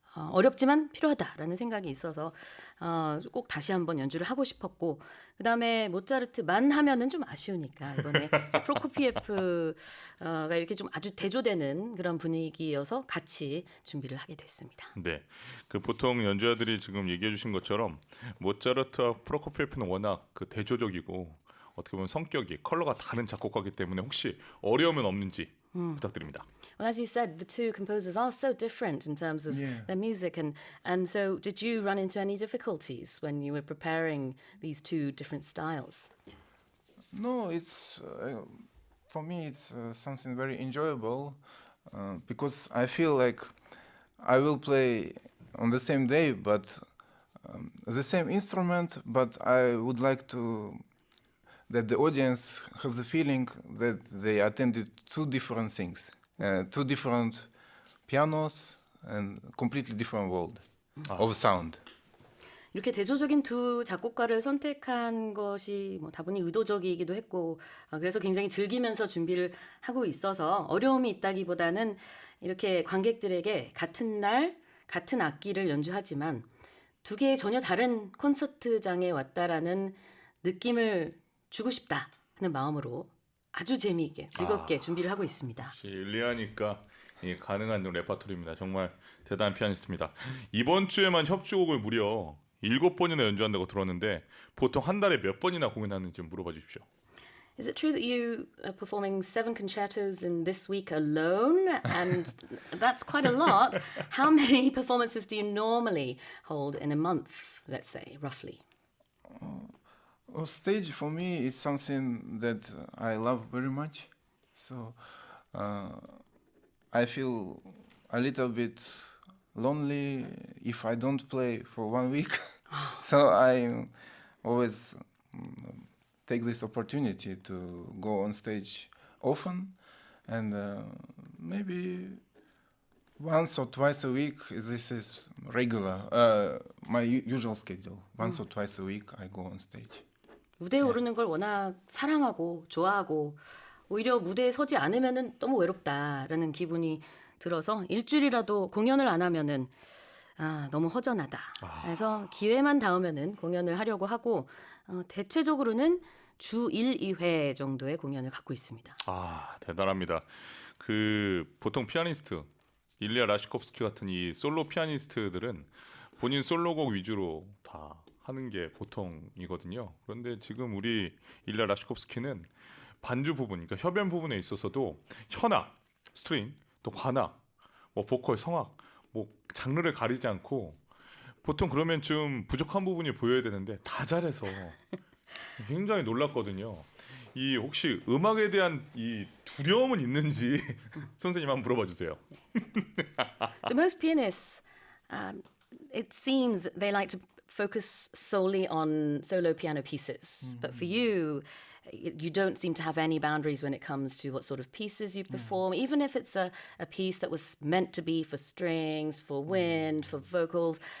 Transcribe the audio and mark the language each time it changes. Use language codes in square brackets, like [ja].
[ko] 어렵지만 필요하다라는 생각이 있어서 꼭 다시 한번 연주를 하고 싶었고 그다음에 모차르트만 하면은 좀 아쉬우니까 이번에 프로코피에프가 이렇게 좀 아주 대조되는 그런 분위기여서 같이 준비를 하게 됐습니다. 네, 그 보통 연주자들이 지금 얘기해 주신 것처럼 모차르트와 프로코피에프는 워낙 그 대조적이고 어떻게 보면 성격이 컬러가 다른 작곡가이기 때문에 혹시 어려움은 없는지 부탁드립니다. [en] Well, as you said, the two composers are so different in terms of their music, and so did you run into any difficulties when you were preparing these two different styles? No, it's for me it's something very enjoyable because I feel like I will play on the same day, but the same instrument, but I would like to that the audience have the feeling that they attended two different things, two different pianos and completely different world of sound. [ko] 이렇게 대조적인 두 작곡가를 선택한 것이 뭐 다분히 의도적이기도 했고 그래서 굉장히 즐기면서 준비를 하고 있어서 어려움이 있다기보다는 이렇게 관객들에게 같은 날 같은 악기를 연주하지만 두 개의 전혀 다른 콘서트장에 왔다라는 느낌을 주고 싶다 하는 마음으로 아주 재미있게 즐겁게 준비를 하고 있습니다. 역시 일리아니까 이 가능한 레퍼토리입니다. 정말 대단한 피아니스트입니다. 이번 주에만 협주곡을 무려 7번이나 연주한다고 들었는데 보통 한 달에 몇 번이나 공연하는지 물어봐 주십시오. [en] Is it true that you are performing 7 concertos in this week alone? And that's quite a lot. How many performances do you normally hold in a month, let's say, roughly? Stage for me is something that I love very much. So I feel a little bit lonely if I don't play for 1 week. So I always take this opportunity to go on stage often, and maybe once or twice a week. This is regular, my usual schedule. Once or twice a week I go on stage. [ko] 무대에 오르는 걸 워낙 사랑하고 좋아하고 오히려 무대에 서지 않으면은 너무 외롭다라는 기분이 들어서 일주일이라도 공연을 안 하면은 너무 허전하다. 그래서 기회만 닿으면은 공연을 하려고 하고 대체적으로는 주 1, 2회 정도의 공연을 갖고 있습니다. 대단합니다. 그 보통 피아니스트 일리아 라시콥스키 같은 이 솔로 피아니스트들은 본인 솔로곡 위주로 다 하는 게 보통이거든요. 그런데 지금 우리 일리아 라시콥스키는 반주 부분, 그러니까 협연 부분에 있어서도 현악, 스트링, 또 관악, 뭐 보컬, 성악, 뭐 장르를 가리지 않고 보통 그러면 좀 부족한 부분이 보여야 되는데 다 잘해서 굉장히 놀랐거든요. 이 혹시 음악에 대한 이 두려움은 있는지 선생님 한번 물어봐 주세요. [en] So most pianists, it seems they like to focus solely on solo piano pieces. But for you, you don't seem to have any boundaries when it comes to what sort of pieces you perform, even if it's a piece that was meant to be for strings, for wind, for vocals.